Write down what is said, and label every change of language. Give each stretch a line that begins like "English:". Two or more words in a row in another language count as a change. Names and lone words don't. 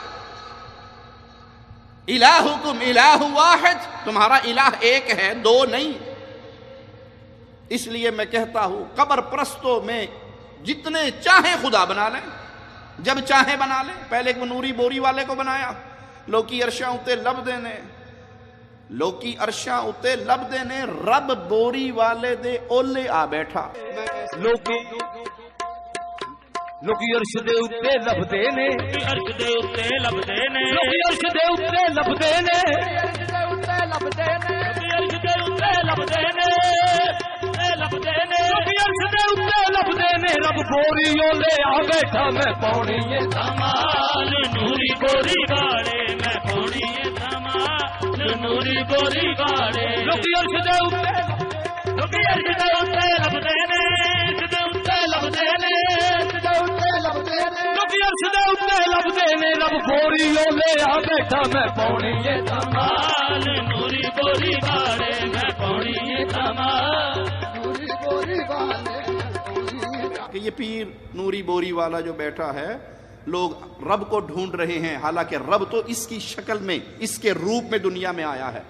Arabic: الہکم الہ واحد،
Urdu: تمہارا الہ ایک ہے، دو نہیں. اس لیے میں کہتا ہوں قبر پرستوں میں جتنے چاہیں خدا بنا لیں، جب چاہیں بنا لیں. پہلے ایک نوری بوری والے کو بنایا،
Punjabi: لوکی عرشاں اتے لب دینے، لوکی عرشاں اتے لب دینے، رب بوری والے دے اولے آ بیٹھا. لوکی عرش دے اتے لب دینے، عرش دے اتے لب دینے، لوکی عرش دے اتے لب دینے، عرش دے اتے لب دینے، عرش دے اتے لب دینے، لب دینے، لوکی عرش دے اتے لب دینے. رب بوری اولے آ بیٹھا، میں پاؤنی ہے دمال نوری بوری گاڑے، میں پاؤنی ہے دمال نوری بوری گاڑے. لوکی عرش دے اتے، لوکی عرش دے اتے لب دینے، عرش دے اتے لب دینے، لوکی عرش دے اتے لب دینے. رب بوری اولے آ بیٹھا، میں پاؤنی ہے دمال نوری بوری گاڑے، میں پاؤنی ہے دمال نوری بوری گاڑے.
Urdu: کہ یہ پیر نوری بوری والا جو بیٹھا ہے، لوگ رب کو ڈھونڈ رہے ہیں، حالانکہ رب تو اس کی شکل میں، اس کے روپ میں دنیا میں آیا ہے.